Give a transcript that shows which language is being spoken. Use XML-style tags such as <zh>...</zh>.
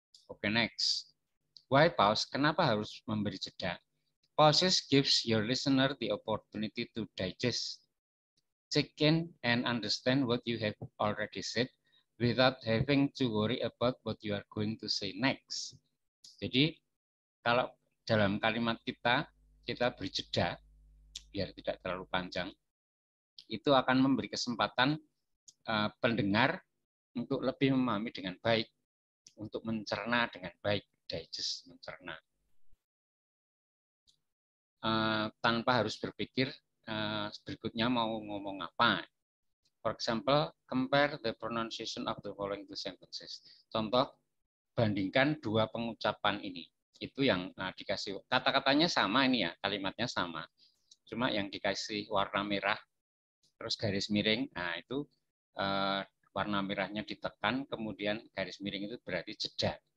<id>Oke,</id> <en>next. Why pause?</en> <id>Kenapa harus memberi jeda?</id> <en>Pauses gives your listener the opportunity to digest, take in, and understand what you have already said without having to worry about what you are going to say next.</en> <id>Jadi, kalau dalam kalimat kita beri jeda, biar tidak terlalu panjang, itu akan memberi kesempatan pendengar untuk lebih memahami dengan baik, untuk mencerna dengan baik, digest, mencerna. Tanpa harus berpikir berikutnya mau ngomong apa.</id> <en>For example, compare the pronunciation of the following two sentences.</en> <id>Contoh, bandingkan dua pengucapan ini. Itu yang dikasih, kata-katanya sama ini ya, kalimatnya sama. Cuma yang dikasih warna merah, terus garis miring, nah itu warna merahnya ditekan, kemudian garis miring itu berarti jeda.</id>